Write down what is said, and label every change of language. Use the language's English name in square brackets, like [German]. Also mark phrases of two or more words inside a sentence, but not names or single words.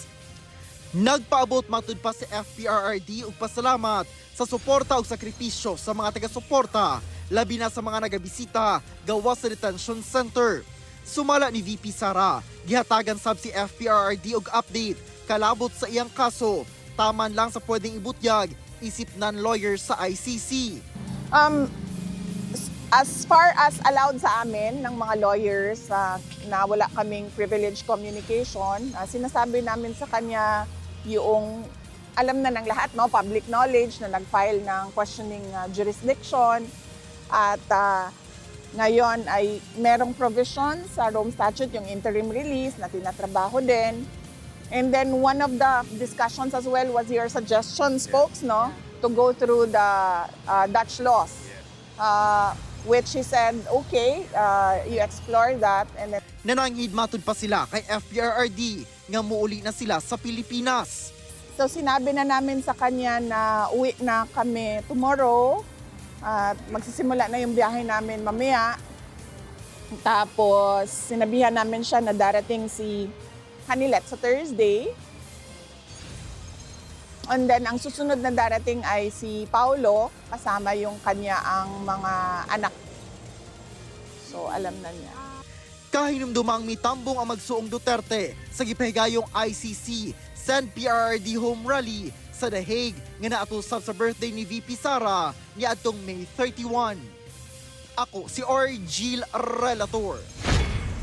[Cebuano] Nagpaabot matud pa si FPRRD ug pasalamat sa suporta ug sakripisyo sa mga taga-suporta, labi na sa mga nagabisita gawas sa detention center. Sumala ni VP Sara, gihatagan sab si FPRRD og update kalabot sa iyang kaso, taman lang sa pwedeng ibutyag isip non-lawyer sa ICC. [English] As far as allowed [Filipino] sa amin ng mga lawyers na wala kaming [English] privileged communication, [Filipino] sinasabi namin sa kanya yung alam na ng lahat, no, [English] public knowledge [Filipino] na nag-file ng [English] questioning jurisdiction [Filipino] at ngayon ay merong provision sa Rome Statute, yung [English] interim release [Filipino] na tinatrabaho din. [English] And then one of the discussions as well was your suggestions, folks, no, to go through the Dutch laws, which he said, okay, you explore that. And then [Cebuano] Nanangid matud pa sila kay FPRRD nga muuli na sila sa Pilipinas. [Filipino] so sinabi na namin sa kanya na uwi na kami tomorrow at magsisimula na yung biyahe namin mamaya. Tapos sinabihan namin siya na darating si Hanilet sa Thursday. [English] And then [Filipino] ang susunod na darating ay si Paulo, kasama yung kanya ang mga anak. So alam na niya. [Cebuano] Kahinumdumang mitambong ang magsuong Duterte sa gipahigayong ICC Send PRRD Home Rally sa The Hague nga naatosab sa birthday ni VP Sara niadtong May 31. Ako si Argil Relator.